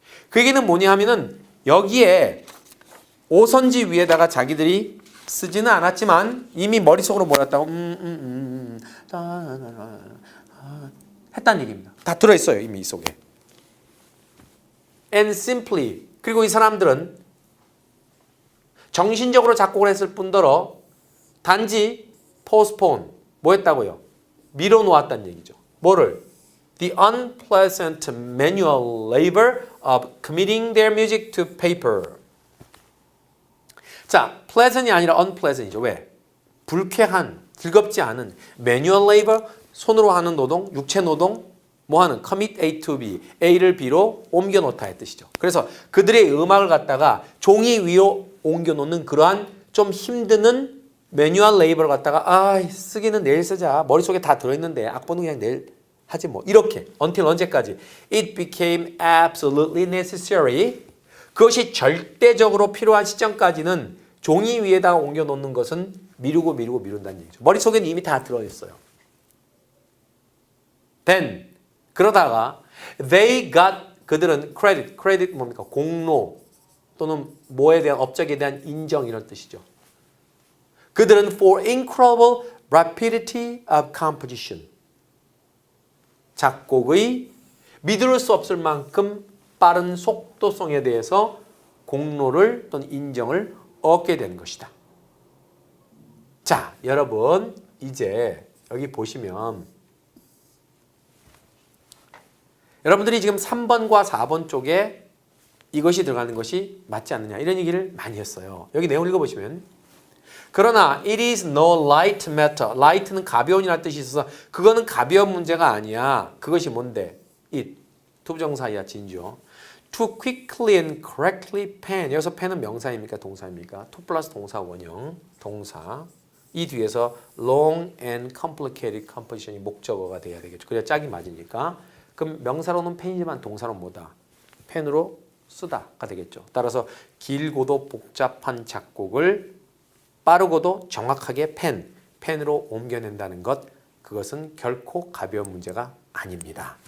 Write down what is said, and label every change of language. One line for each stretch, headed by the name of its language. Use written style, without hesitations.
Korean: 그 얘기는 뭐냐 하면은 여기에 오선지 위에다가 자기들이 쓰지는 않았지만 이미 머릿속으로 몰았다고 했다는 얘기입니다. 다 들어있어요. 이미 이 속에.
English: And simply,
Korean: 그리고 이 사람들은 정신적으로 작곡을 했을 뿐더러 단지 postpone 뭐 했다고요? 미뤄놓았다는 얘기죠. 뭐를?
English: The unpleasant manual labor of committing their music to paper.
Korean: 자, pleasant이 아니라 unpleasant이죠. 왜? 불쾌한, 즐겁지 않은 manual labor, 손으로 하는 노동, 육체 노동, 뭐 하는 commit A to B, A를 B로 옮겨놓다의 뜻이죠. 그래서 그들의 음악을 갖다가 종이 위로 옮겨놓는 그러한 좀 힘드는 매뉴얼 레이버를 갖다가 쓰기는 내일 쓰자. 머릿속에 다 들어있는데 악보는 그냥 내일 하지 뭐. 이렇게 until 언제까지?
English: It became absolutely necessary.
Korean: 그것이 절대적으로 필요한 시점까지는 종이 위에다가 옮겨놓는 것은 미룬다는 얘기죠. 머릿속에는 이미 다 들어있어요.
English: Then
Korean: 그러다가
English: they got
Korean: 그들은
English: credit
Korean: 뭡니까? 공로 또는 뭐에 대한 업적에 대한 인정 이런 뜻이죠. 그들은
English: for incredible rapidity of composition
Korean: 작곡의 믿을 수 없을 만큼 빠른 속도성에 대해서 공로를 또는 인정을 얻게 되는 것이다. 자, 여러분 이제 여기 보시면 여러분들이 지금 3번과 4번 쪽에 이것이 들어가는 것이 맞지 않느냐 이런 얘기를 많이 했어요. 여기 내용을 읽어보시면 그러나
English: it is no light matter.
Korean: light는 가벼운이라는 뜻이 있어서 그거는 가벼운 문제가 아니야. 그것이 뭔데? it. 투부정사이야 진주어.
English: to quickly and correctly pen.
Korean: 여기서 pen은 명사입니까? 동사입니까? to 플러스 동사 원형. 동사. 이 뒤에서
English: long and complicated composition
Korean: 이 목적어가 돼야 되겠죠. 그래야 짝이 맞으니까. 그럼 명사로는 펜이지만 동사로는 뭐다? 펜으로 쓰다가 되겠죠. 따라서 길고도 복잡한 작곡을 빠르고도 정확하게 펜으로 옮겨낸다는 것, 그것은 결코 가벼운 문제가 아닙니다.